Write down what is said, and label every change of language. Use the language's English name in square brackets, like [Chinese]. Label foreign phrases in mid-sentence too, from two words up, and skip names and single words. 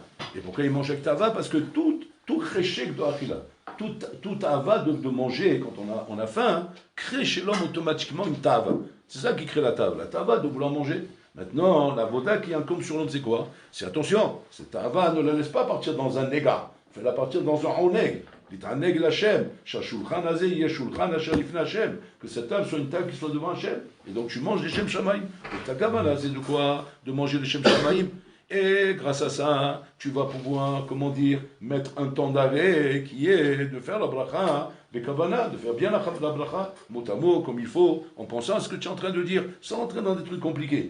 [French] Et pourquoi il mange avec ta'ava? Parce que tout réchec de Akhila, tout ta'ava de manger quand on a faim, crée chez l'homme automatiquement une ta'ava. C'est ça qui crée la ta'ava. La ta'ava de vouloir manger. Maintenant, la voda qui incombe sur l'homme, c'est quoi? C'est attention, cette ta'ava ne la laisse pas partir dans un néga. Fais-la partir dans un oneg. [Hebrew] להתענג לה. שהשולחן הזה יהא שולחן אשר לפני ה. [French] Que cette table soit une table qui soit devant Hachem. Et donc tu manges les [Hebrew] שם שמים. [French] Et ta Kabbalah, c'est de quoi? De manger les [Hebrew] שם שמים. [French] Et grâce à ça, tu vas pouvoir, mettre un temps d'arrêt qui est de faire la bracha, les kavanah, de faire bien la bracha, mot à mot, comme il faut, en pensant à ce que tu es en train de dire, sans entrer dans des trucs compliqués.